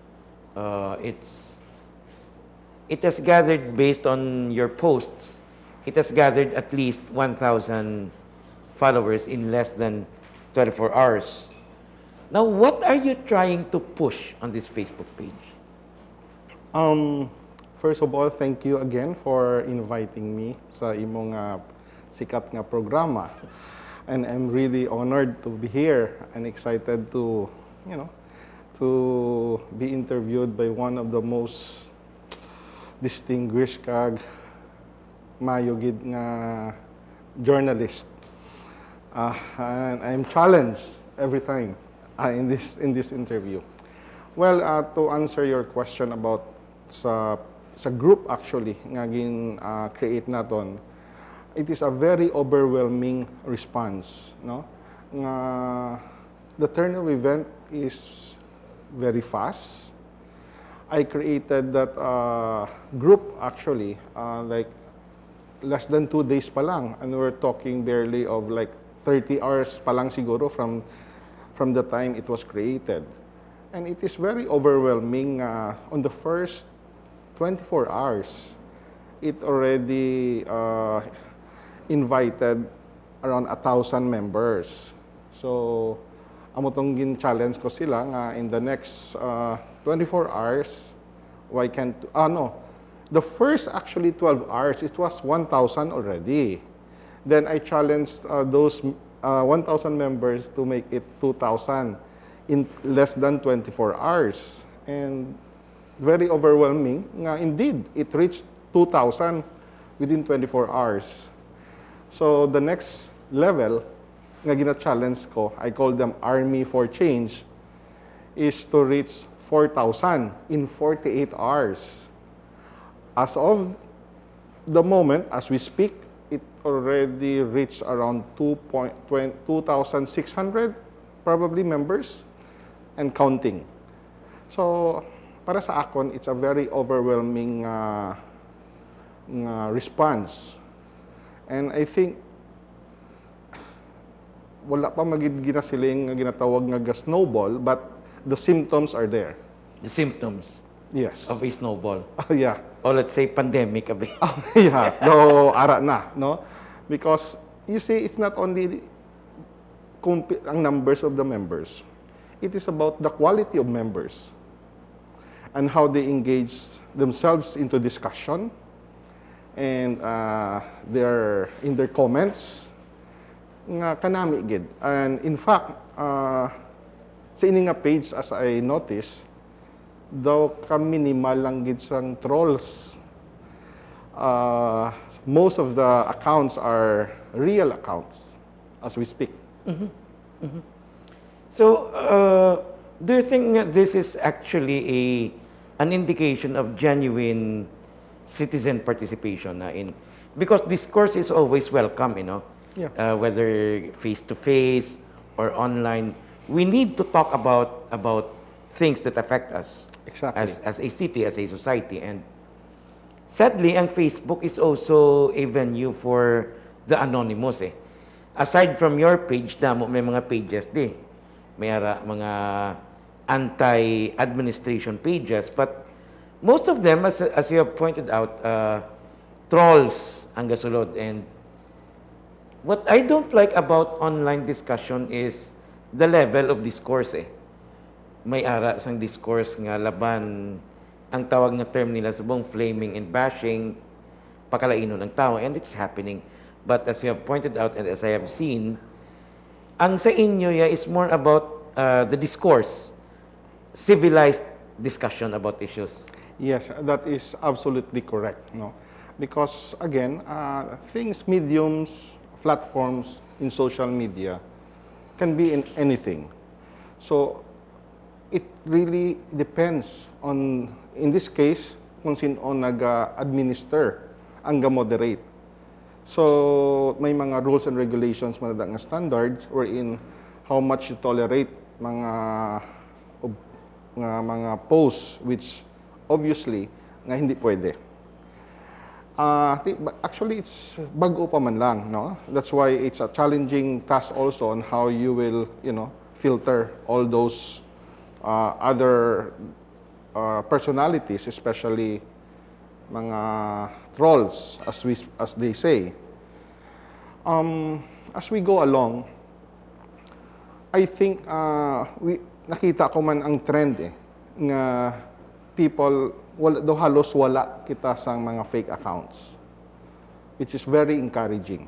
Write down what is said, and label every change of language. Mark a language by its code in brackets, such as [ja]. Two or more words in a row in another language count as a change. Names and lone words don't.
[en] It has gathered, based on your posts, it has gathered at least 1,000 followers in less than 24 hours. Now, what are you trying to push on this Facebook page? First of all, thank you again for inviting me [hil] sa imong sikat nga programa. [en] And I'm really honored to be here and excited to, to be interviewed by one of the most distinguished [hil] kag mayugid nga [en] journalist. And I'm challenged every time in this interview. Well, to answer your question about sa group actually nga create naton, it is a very overwhelming response, no? Nga the turn of event is very fast. I created that group actually like less than 2 days [hil] pa lang, [en] and we're talking barely of like 30 hours [hil] pa lang siguro [en] from the time it was created. And it is very overwhelming. On the first 24 hours, it already invited around 1,000 members. So, [hil] amo tong gin-challenge ko sila nga [en] in the next 24 hours, why can't, no, the first actually 12 hours, it was 1,000 already. Then I challenged those 1,000 members to make it 2,000 in less than 24 hours. And very overwhelming nga indeed, it reached 2,000 within 24 hours. So the next level [hil] nga gina-challenge ko, [en] I call them Army for Change, is to reach 4,000 in 48 hours. As of the moment, as we speak, it already reached around 2,600 probably members and counting. [hil] So para sa akon, [en] it's a very overwhelming response. And I think [hil] wala pa magid ginasiling nga ginatawag nga [en] snowball, but the symptoms are there. The symptoms Yes. of a snowball. Yeah. Or let's say pandemic. Yeah. No, [hil] ara na, [en] no? Because you see, it's not only ang numbers of the members. It is about the quality of members and how they engage themselves into discussion and in their comments [hil] nga kanami gid. [en] And in fact, [hil] sa ini nga page, [en] as I noticed, [hil] daw ka minimal lang gid sang trolls. [en] Most of the accounts are real accounts as we speak. So, do you think that this is actually an indication of genuine citizen participation because discourse is always welcome, Yeah. Whether face-to-face or online. We need to talk about things that affect us Exactly. as a city, as a society. And sadly, ang Facebook is also a venue for the anonymous. Aside from your page, [hil] may mga pages di. May mga [en] anti-administration pages, but most of them, as you have pointed out, trolls [hil] ang gasulod. [en] And what I don't like about online discussion is the level of discourse. [hil] May ara sang discourse nga laban, ang tawag na term nila subong [en] flaming and bashing, [hil] pakalainon ng tao, [en] and it's happening. But as you have pointed out and as I have seen, [hil] ang sa inyo [en] is more about the discourse, civilized discussion about issues. Yes, that is absolutely correct. No, because again, mediums, platforms in social media can be in anything. So it really depends on, in this case, [hil] kung sino nag-administer ang moderate. [en] So, [hil] may mga [en] rules and regulations nga standards wherein how much you tolerate mga posts which obviously [hil] nga hindi pwede. [en] Actually, it's [hil] bago pa man lang, [en] no? That's why it's a challenging task also on how you will, filter all those other personalities, especially mga trolls, as they say. As we go along, I think [hil] nakita ko man ang trend nga [en] people [hil] halos wala kita sa mga [en] fake accounts, which is very encouraging.